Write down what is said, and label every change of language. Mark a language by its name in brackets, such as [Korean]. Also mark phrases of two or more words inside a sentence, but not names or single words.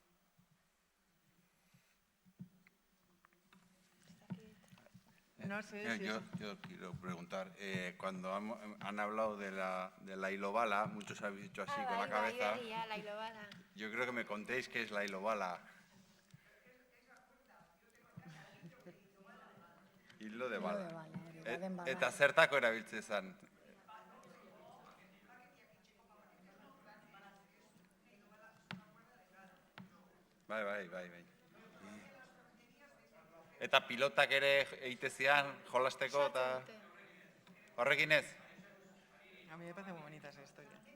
[Spanish] No sé si yo quiero preguntar, cuando han hablado de la hilobala, muchos habéis dicho así con la cabeza. La hilobala. Yo creo que me contéis qué es la hilobala. Hilo de bala. [Basque] Eta zertako erabiltzen zen? Bai. Eta pilotak ere egitezian, jolasteko, eta horrekin ez? [Spanish] A mí me parece muy bonita esa historia.